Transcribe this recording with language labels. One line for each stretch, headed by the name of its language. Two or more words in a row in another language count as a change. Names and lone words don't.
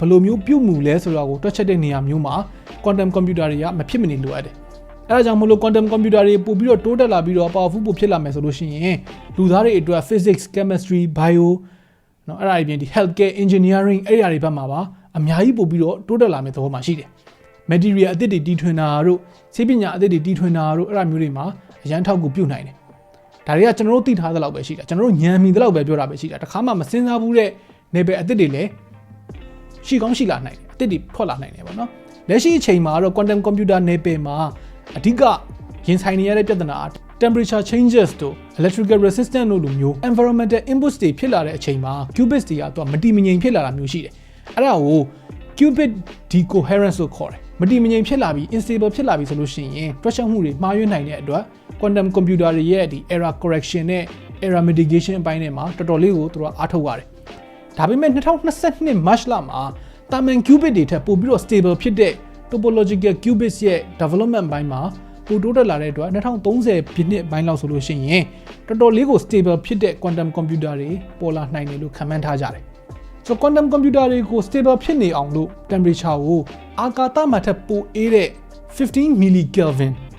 Burmese: ယ်လိုမျိုးပြုတ်မှုလဲဆိုတာကိုတွက်ချက်တဲ့နေရာမျိုးမှာ
English: quantum computer
Burmese: တွေကမဖြစ်မနေလိုအပ်တယ်အဲဒါကြောင့်မလို့
English: quantum computer
Burmese: တွေပို့ပြီးတော့တိုးတက်လာပြီးတော့ powerful ပိုဖြစ်လာမယ်ဆိုလို့ရှိရင်လူသားတွေအတွက်
English: physics chemistry bio
Burmese: เนาะအဲ့ဒါအပြင်ဒီ
English: healthcare engineering
Burmese: အဲ့ဒီအရာတွေဘက်မှာပါအများကြီးပို့ပြီးတော့တိုးတက်လာမယ့်သဘောမှာရှိတယ် material အသစ်တွေတီထွင်တာတို့ ဆေးပညာအသစ်တွေတီထွင်တာတို့အဲ့ဒါမျိုးတွေမှာအရန်ထောက်ကူပြုနိုင်တယ်ဒါတွေကကျွန်တော်တို့သိထားသလောက်ပဲရှိတာကျွန်တော်တို့ဉာဏ်မီသလောက်ပဲပြောတာပဲရှိတာတခါမှမစင်စားဘူးတဲ့ level အသစ်တွေလည်းရှိကောင်းရှိလာနိုင်တယ်အသစ်တွေထွက်လာနိုင်တယ်ပေါ့နော်လက် ရှိအချိန်မှာတော့
English: quantum computer level
Burmese: မှာအဓိကရင်ဆိုင်နေရတဲ့ပြဿနာ
English: temperature changes
Burmese: တို့
English: electrical resistance
Burmese: တို့လိုမျိုး
English: environmental inputs
Burmese: တွေဖြစ်လာတဲ့အချိန်မှာ qubits တွေကတော့မတည်မငြိမ်ဖြစ်လာတာမျိုးရှိတယ် အဲ့ဒါကို
English: qubit decoherence
Burmese: လို့ခေါ်တယ်မတည်မငြိမ်ဖြစ်လာပြီး unstable ဖြစ်လာပြီးဆိုလို့ရှိရင်တွက်ချက်မှုတွေမှားယွင်းနိုင်တဲ့အတွက်
English: quantum computer
Burmese: တွေရဲ့ဒီ
English: error correction
Burmese: နဲ့
English: error mitigation
Burmese: အပိုင်းတွေမှာတော်တော်လေးကိုသူတို့အားထုတ်ရတယ်ဒါပေမဲ့2022 March လမှာတာမန် qubit တွေထက်ပိုပြီးတော့ stable ဖြစ်တဲ့
English: topological qubits
Burmese: ရဲ့ development ဘိုင်းမှာပိုတိုးတက်လာတဲ့အတွက်2030ပြည့်နှစ်ပိုင်းလောက်ဆိုလို့ရှိရင်တော်တော်လေးကို stable ဖြစ်တဲ့
English: quantum computer
Burmese: တွေပေါ်လာနိုင်တယ်လို့ခန့်မှန်းထားကြတယ်ဆိုတော့
English: quantum computer
Burmese: တွေကို stable ဖြစ်နေအောင်လို့ temperature ကိုအာကာသမှာထက်ပိုအေးတဲ့15 millikelvin